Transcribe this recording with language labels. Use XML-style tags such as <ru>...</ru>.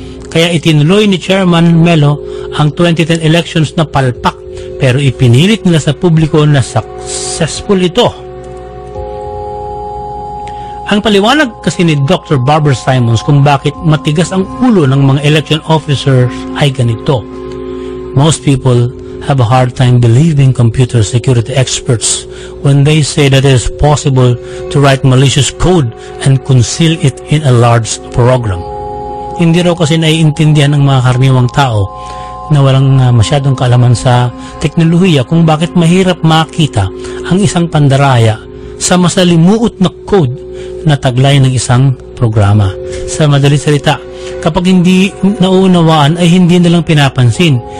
<tl>Kaya itinuloy ni Chairman Melo ang 2010 elections na palpak, pero ipinilit nila sa publiko na successful ito. Ang paliwanag kasi ni Dr. Barbara Simons kung bakit matigas ang ulo ng mga election officers ay ganito.</tl> <en>Most people have a hard time believing computer security experts when they say that it is possible to write malicious code and conceal it in a large program.</en> <tl>Hindi raw kasi naiintindihan ng mga karaniwang tao na walang masyadong kaalaman sa teknolohiya kung bakit mahirap makita ang isang pandaraya sa masalimuot na code na taglay ng isang programa. Sa madaling salita, kapag hindi nauunawaan ay hindi nilang pinapansin.</tl>